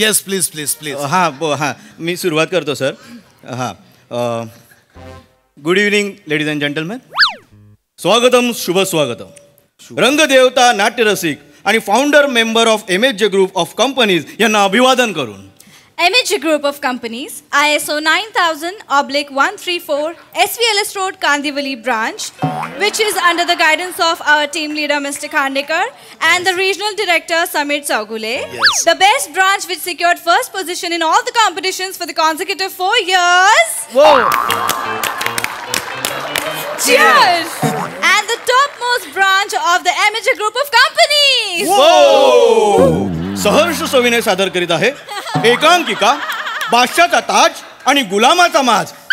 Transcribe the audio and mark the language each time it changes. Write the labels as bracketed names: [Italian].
[English] Yes please please please. [Marathi] हां, मी सुरुवात करतो सर. [English] हां, good evening ladies and gentleman. [Marathi] स्वागतम, शुभ स्वागतम. रंगदेवता, नाट्यरसिक आणि founder member of MHJ group of companies यांना अभिवादन करून. [English] MHJ Group of Companies, ISO 9000/134, SVLS Road, Kandivali branch, which is under the guidance of our team leader Mr. Khandekar and the regional director Samir Chaugule. Yes. The best branch which secured first position in all the competitions for the consecutive 4 years. Whoa! Cheers! And the topmost branch of the MHJ Group of Companies. Whoa! [Marathi] सहर्ष सविनय सादर करीत आहे एकांकिका, बादशाहचा ताज आणि गुलामाचा माज.